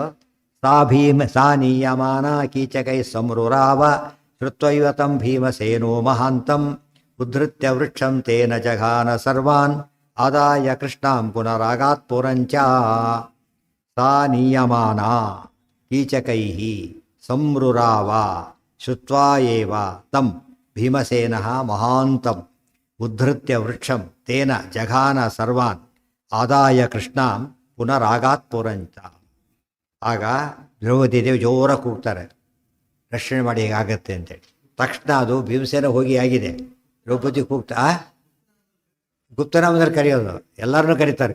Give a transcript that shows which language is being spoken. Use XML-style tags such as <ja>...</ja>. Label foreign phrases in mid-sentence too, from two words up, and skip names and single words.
<sa>ಸಾ ನೀಯಮಾನ ಕೀಚಕೈ ಸಂರುರಾವ ಶ್ರುತ್ವೈವ ತಂ ಭೀಮಸೇನೋ ಮಹಾಂತಂ ಉದ್ಧೃತ್ಯ ವೃಕ್ಷಂ ತೇನ ಜಘಾನ ಸರ್ವಾನ್ ಆದಾಯ ಕೃಷ್ಣಾಂ ಪುನರಾಗಾತ್ ಪುರಂಚ. ಸಾ ನೀಯಮಾನ ಕೀಚಕೈ ಸಂರುರಾವ ಶ್ರುತ್ವಾ ಏವ ತಂ ಭೀಮಸೇನಃ ಮಹಾಂತಂ ಉದ್ಧೃತ್ಯ ವೃಕ್ಷಂ ತೇನ ಜಘಾನ ಸರ್ವಾನ್ ಆದಾಯ ಕೃಷ್ಣಾಂ ಪುನರಾಗಾತ್ ಪುರಂಚ.</sa> <kn>ಆಗ ದ್ರೌಪದಿ ದೇವಿ ಜೋರ ಕೂಗ್ತಾರೆ, ರಕ್ಷಣೆ ಮಾಡಿ ಹೇಗಾಗತ್ತೆ ಅಂತೇಳಿ. ತಕ್ಷಣ ಅದು ಭೀಮಸೇನ ಹೋಗಿ ಆಗಿದೆ. ದ್ರೌಪದಿ ಕೂಗ್ತಾ ಗುಪ್ತನಾಮದಲ್ಲಿ ಕರೆಯೋದು, ಎಲ್ಲರನ್ನೂ ಕರೀತಾರೆ.</kn>